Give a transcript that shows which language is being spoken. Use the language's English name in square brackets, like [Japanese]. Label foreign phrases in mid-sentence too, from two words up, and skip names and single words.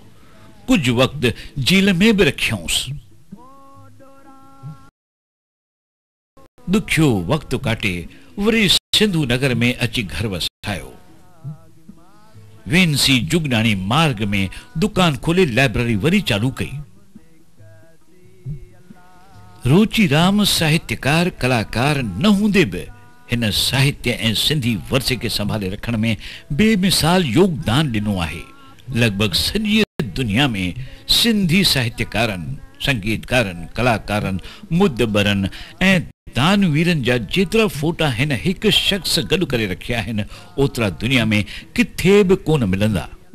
[Sindhi] कुझु वक़्तु जेल में बि रखियऊंसि। ॾुखियो वक़्तु काटे वरी सिंधु नगर में अची घर वसायो। वेंसी जुगनानी मार्ग में दुकान खोले लाइब्रेरी वरी चालू कई। रुचि राम साहित्यकार कलाकार न हूंदे बि हिन साहित्य ऐं सिंधी वरसे खे संभाले रखण में बेमिसाल योगदान ॾिनो आहे। लॻभॻि सॼी दुनिया में सिंधी साहित्यकारनि, संगीतकारनि, कलाकारनि, मुदबरनि ऐं दानवीरनि जा जेतिरा फोटा हिन हिकु शख्स गॾु करे रखिया आहिनि, ओतिरा दुनिया में किथे बि कोन मिलंदा।